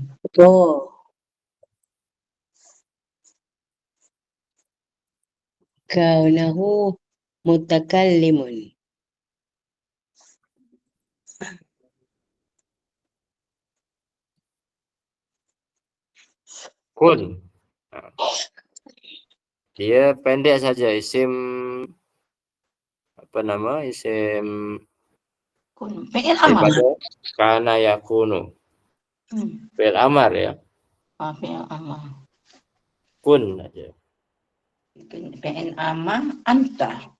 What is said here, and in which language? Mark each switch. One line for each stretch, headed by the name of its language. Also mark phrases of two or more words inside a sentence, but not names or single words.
Arabic: Oh. كونه متكلم. Kun.
Malay: Dia pendek saja, isim apa nama? Isim Kun.
Arabic: فعل أمر.
Malay: daripada
Arabic: كان يكون. فعل أمر
Malay: ya.
Arabic: فعل أمر.
Malay: Kun aja.
Arabic: فعل أمر أنت.